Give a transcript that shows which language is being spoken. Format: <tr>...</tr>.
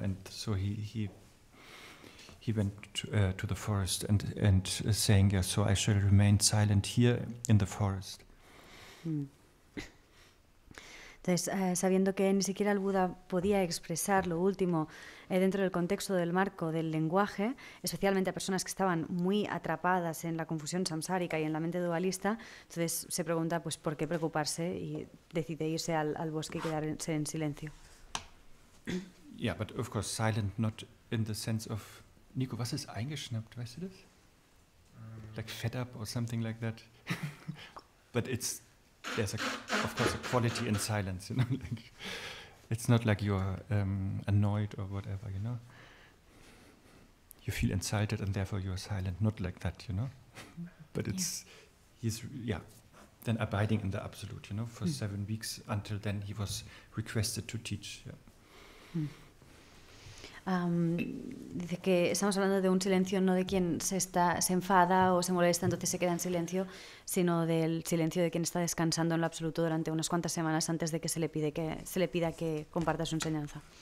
<en>And so he went to the forest and saying, yeah, so I shall remain silent here in the forest.</en> <es>Entonces, sabiendo que ni siquiera el Buda podía expresar lo último dentro del contexto del marco del lenguaje, especialmente a personas que estaban muy atrapadas en la confusión samsárica y en la mente dualista, entonces se pregunta, pues, ¿por qué preocuparse? Y decide irse al bosque y quedarse en silencio.</es> <en>Yeah, but of course silent not in the sense of...</en> <de>Nico, was ist eingeschnappt, weißt du das?</de> <en>Like fed up or something like that. But there's of course a quality in silence, you know. Like, it's not like you're annoyed or whatever, you know. You feel insulted and therefore you're silent, not like that, you know. But he's then abiding in the absolute, you know, for 7 weeks until then he was requested to teach. Yeah.</en> <es>Dice que estamos hablando de un silencio no de quien se enfada o se molesta, entonces se queda en silencio, sino del silencio de quien está descansando en lo absoluto durante unas cuantas semanas antes de que se le pida que comparta su enseñanza.</es>